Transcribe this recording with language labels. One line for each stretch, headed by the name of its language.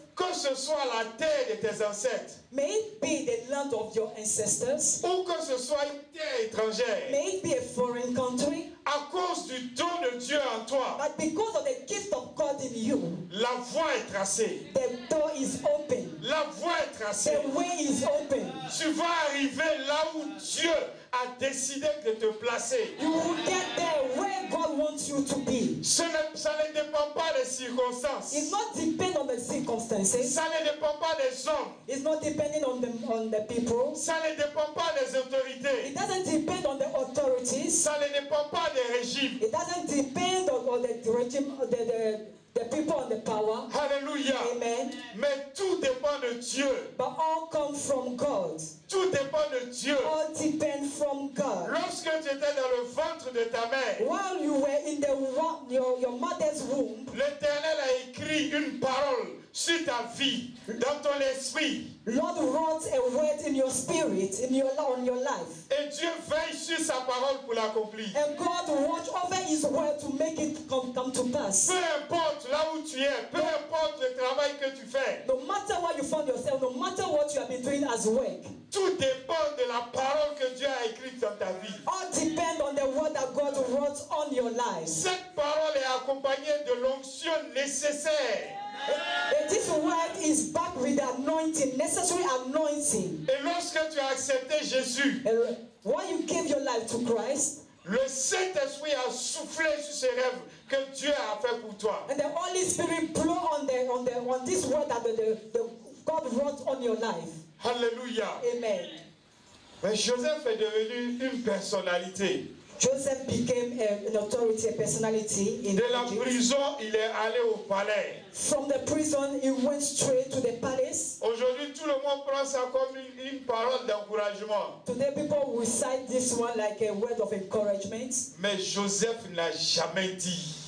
French: que ce soit la terre de tes ancêtres,
English: may it be the land of your ancestors,
French: ou que ce soit une terre étrangère,
English: may it be a foreign country,
French: à cause du don de Dieu en toi,
English: but because of the gift of God in you,
French: la voie est tracée.
English: the door is open,
French: La voie est tracée.
English: the way is open.
French: Tu vas arriver là où Dieu a décidé de te placer.
English: You will get there where God wants you to be.
French: Ça ne dépend pas des circonstances.
English: It's not depending on the circumstances.
French: Ça ne dépend pas des hommes.
English: It's not depending on the people.
French: Ça ne dépend pas des autorités.
English: It doesn't depend on the authorities.
French: Ça ne dépend pas des régimes.
English: It doesn't depend on the regime, the people and the power.
French: Alléluia. Amen. Mais tout dépend de Dieu.
English: But all come from God.
French: Tout dépend de Dieu.
English: All depend from God.
French: Lorsque tu étais dans le ventre de ta mère,
English: While you were in your mother's womb,
French: l'Éternel a écrit une parole sur ta vie, dans ton esprit.
English: Lord wrote a word in your spirit, on your life.
French: Et Dieu veille sur sa parole pour l'accomplir.
English: And God watch over His word to make it come to pass.
French: Peu importe là où tu es, peu importe le travail que tu fais,
English: No matter where you found yourself, no matter what you have been doing as work,
French: tout dépend de la parole que Dieu a écrite dans ta vie.
English: all depend on the word that God wrote on your life.
French: Cette parole est accompagnée de l'onction nécessaire.
English: And this word is backed with the anointing, necessary anointing.
French: Et lorsque tu as accepté Jésus,
English: And when you gave your life to Christ,
French: le Saint-Esprit a soufflé sur ces rêves que Dieu a fait pour toi.
English: and the Holy Spirit blew on this word that the God wrote on your life.
French: Alléluia. Amen. Mais Joseph est devenu une personnalité.
English: Joseph became an authority, a personality in
French: De la
English: Egypt.
French: prison, il est allé au palais.
English: From the prison, he went straight to the palace.
French: Aujourd'hui, tout le monde prend ça comme une parole d'encouragement.
English: Today, people will cite this one like a word of encouragement.
French: Mais Joseph n'a jamais dit.